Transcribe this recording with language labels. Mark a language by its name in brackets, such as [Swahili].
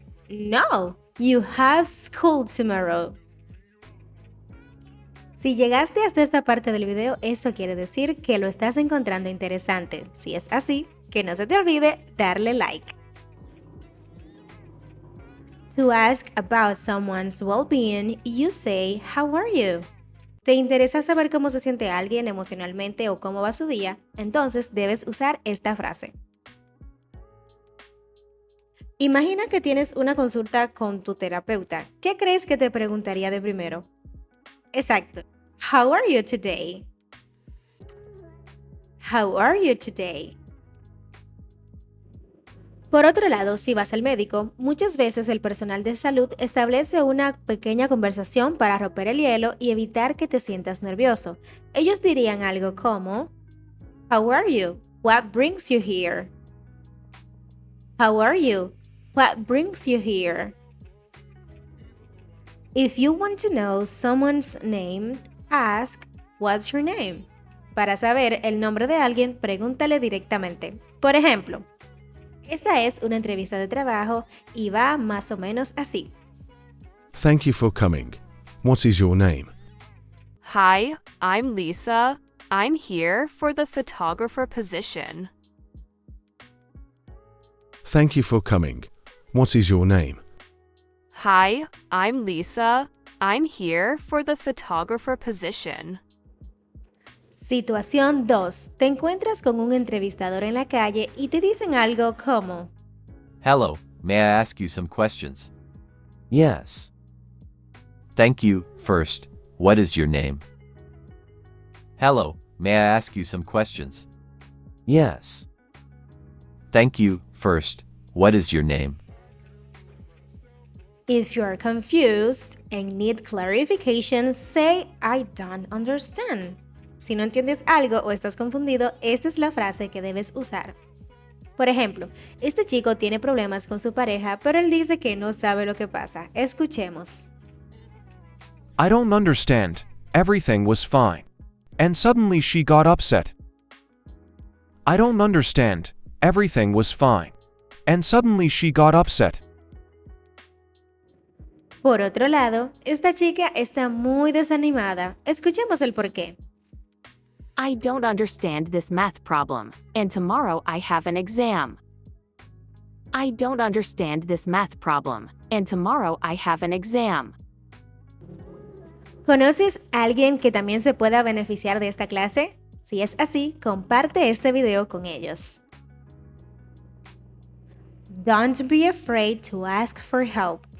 [English] No, you have school tomorrow. [Spanish] Si llegaste hasta esta parte del video, eso quiere decir que lo estás encontrando interesante. Si es así, que no se te olvide darle like. [English] To ask about someone's well-being, you say, "How are you?" [Spanish] ¿Te interesa saber cómo se siente alguien emocionalmente o cómo va su día? Entonces debes usar esta frase. Imagina que tienes una consulta con tu terapeuta. ¿Qué crees que te preguntaría de primero? Exacto. [English] How are you today? How are you today? [Spanish] Por otro lado, si vas al médico, muchas veces el personal de salud establece una pequeña conversación para romper el hielo y evitar que te sientas nervioso. Ellos dirían algo como [English] How are you? What brings you here? How are you? What brings you here? If you want to know someone's name, ask, "What's your name?" [Spanish] Para saber el nombre de alguien, pregúntale directamente. Por ejemplo, esta es una entrevista de trabajo y va más o menos así. [English] Thank you for coming. What is your name? Hi, I'm Lisa. I'm here for the photographer position. Thank you for coming. What is your name? Hi, I'm Lisa. I'm here for the photographer position. [Spanish] Situación 2. Te encuentras con un entrevistador en la calle y te dicen algo como: [English] Hello, may I ask you some questions? Yes. Thank you. First, what is your name? Hello, may I ask you some questions? Yes. Thank you. First, what is your name? If you are confused and need clarification, say I don't understand. [Spanish] Si no entiendes algo o estás confundido, esta es la frase que debes usar. Por ejemplo, este chico tiene problemas con su pareja, pero él dice que no sabe lo que pasa. Escuchemos. [English] I don't understand. Everything was fine. And suddenly she got upset. I don't understand. Everything was fine. And suddenly she got upset. [Spanish] Por otro lado, esta chica está muy desanimada. Escuchemos el porqué. [English] I don't understand this math problem, and tomorrow I have an exam. I don't understand this math problem, and tomorrow I have an exam. [Spanish] ¿Conoces a alguien que también se pueda beneficiar de esta clase? Si es así, comparte este video con ellos. [English] Don't be afraid to ask for help.